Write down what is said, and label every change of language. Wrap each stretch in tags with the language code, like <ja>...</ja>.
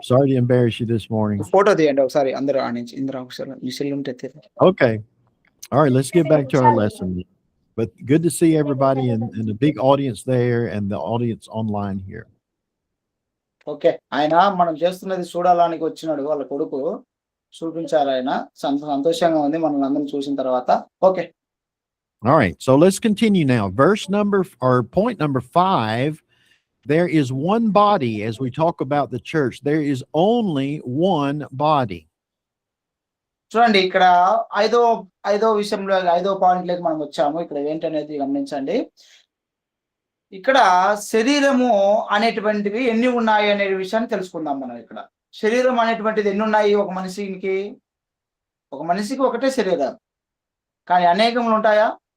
<en>Sorry to embarrass you this morning.</en> <te>Photo తీయండి ఒకసారి అందరూ ఆనించి. ఇంద్ర ఒకసారి మీ సెల్ ఉంటే తీయండి.</te> <en>Okay. All right. Let's get back to our lesson. But good to see everybody and the big audience there and the audience online here. Okay.</en> <te>ఆయన మనం చేస్తున్నది చూడాలని వచ్చినాడు వాళ్ళ కొడుకు. చూపించాలి ఆయన. సంతోషంగా ఉంది మనల్ని అందరం చూసిన తర్వాత.</te> <en>Okay. All right. So let's continue now. Point number 5. There is one body as we talk about the church. There is only one body.</en> <te>చూడండి, ఇక్కడ ఐదో విషయంలో 5వ పాయింట్లోకి మనం వచ్చాము. ఇక్కడ ఏంటనేది గమనించండి. ఇక్కడ శరీరము అనేటువంటివి ఎన్ని ఉన్నాయి అనే విషయాన్ని తెలుసుకుందాం మనం ఇక్కడ. శరీరం అనేటువంటిది ఎన్ని ఉన్నాయి ఒక మనిషికి? ఒక మనిషికి ఒకటే శరీరం. కానీ అనేకములు ఉంటాయా?</te>